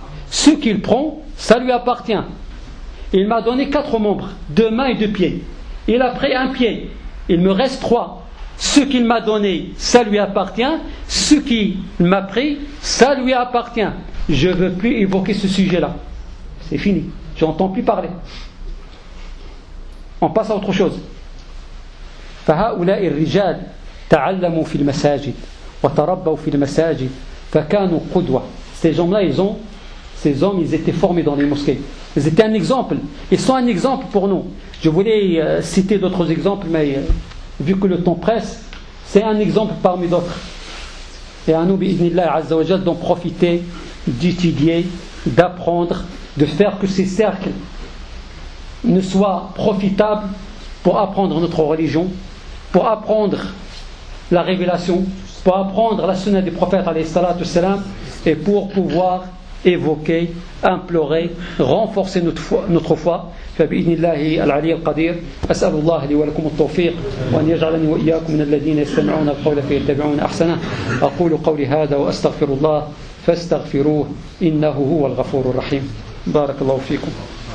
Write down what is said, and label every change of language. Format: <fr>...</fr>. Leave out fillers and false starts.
<fr>Ce qu'il prend, ça lui appartient. Il m'a donné 4 membres, 2 mains et 2 pieds. Il a pris un pied. Il me reste 3. Ce qu'il m'a donné, ça lui appartient. Ce qu'il m'a pris, ça lui appartient. Je ne veux plus évoquer ce sujet-là. C'est fini. Je n'entends plus parler. On passe à autre chose.</fr> <ar>فهؤلاء الرجال تعلموا في المساجد وتربوا في المساجد فكانوا قدوة.</ar> <fr>Ces gens-là, ces hommes, ils étaient formés dans les mosquées. Ils étaient un exemple. Ils sont un exemple pour nous. Je voulais citer d'autres exemples, mais vu que le temps presse, c'est un exemple parmi d'autres. Et à nous, bi'idhnillah, azza wa jal, d'en profiter, d'étudier, d'apprendre, de faire que ces cercles ne soit profitable pour apprendre notre religion, pour apprendre la révélation, pour apprendre la sunna du prophète alayhi salatu salam, et pour pouvoir évoquer, implorer, renforcer notre foi.</fr> <ar>فبإذن الله العلي القدير أسأل الله لي ولكم التوفيق وأن يجعلني وإياكم من الذين يستمعون القول فيتبعون أحسنه أقول قولي هذا وأستغفر الله فاستغفروه إنه هو الغفور الرحيم بارك الله فيكم.</ar>